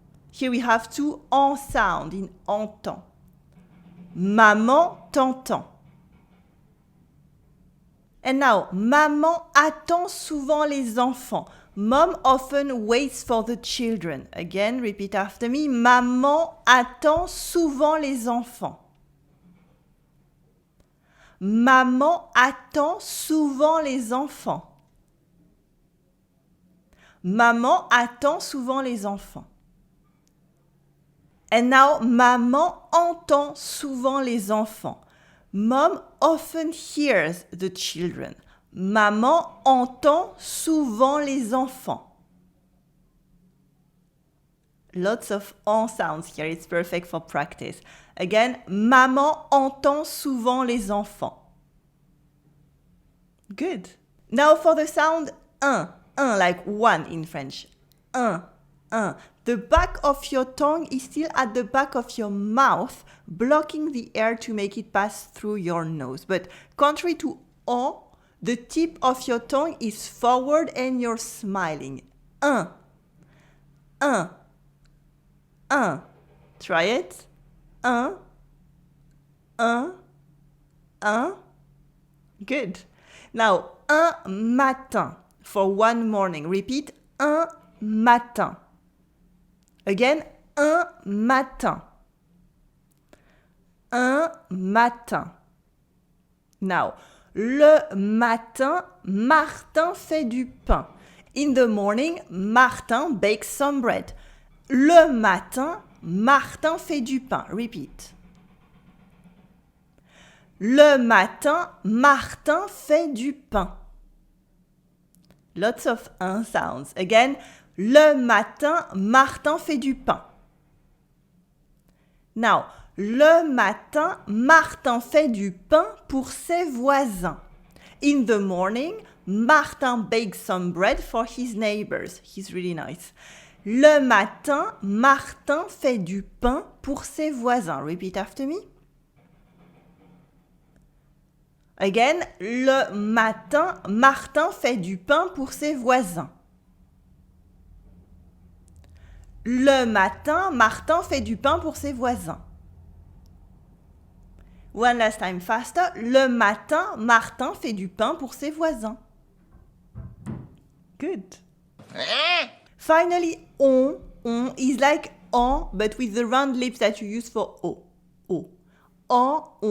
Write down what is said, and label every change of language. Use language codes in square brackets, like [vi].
[en] Here we have 2 en sound in entend. [fr] Maman t'entend. [en] And now, [fr] maman attend souvent les enfants. [en] Mom often waits for the children. Again, repeat after me. [fr] Maman attend souvent les enfants. Maman attend souvent les enfants. Maman attend souvent les enfants. [en] And now, [fr] maman entend souvent les enfants. [en] Mom often hears the children. [fr] Maman entend souvent les enfants. [en] Lots of en sounds here. It's perfect for practice. Again, [fr] maman entend souvent les enfants. [en] Good. Now for the sound un, like one in French. Un, un. The back of your tongue is still at the back of your mouth, blocking the air to make it pass through your nose. But contrary to on, the tip of your tongue is forward and you're smiling. [fr] Un. [en] Try it. Un. Good. Now, un matin for one morning. Repeat, [fr] un matin. [en] Again, [fr] un matin. Un matin. [en] Now, [fr] le matin, Martin fait du pain. [en] In the morning, Martin bakes some bread. [fr] Le matin, Martin fait du pain. [en] Repeat. [fr] Le matin, Martin fait du pain. [en] Lots of un sounds. Again, [fr] le matin, Martin fait du pain. [en] Now, [fr] le matin, Martin fait du pain pour ses voisins. [en] In the morning, Martin bakes some bread for his neighbors. He's really nice. [fr] Le matin, Martin fait du pain pour ses voisins. [en] Repeat after me. Again, [fr] le matin, Martin fait du pain pour ses voisins. Le matin, Martin fait du pain pour ses voisins. [en] One last time faster. [fr] Le matin, Martin fait du pain pour ses voisins. [en] Good. Finally, on is like on, but with the round lips that you use for o. O. On.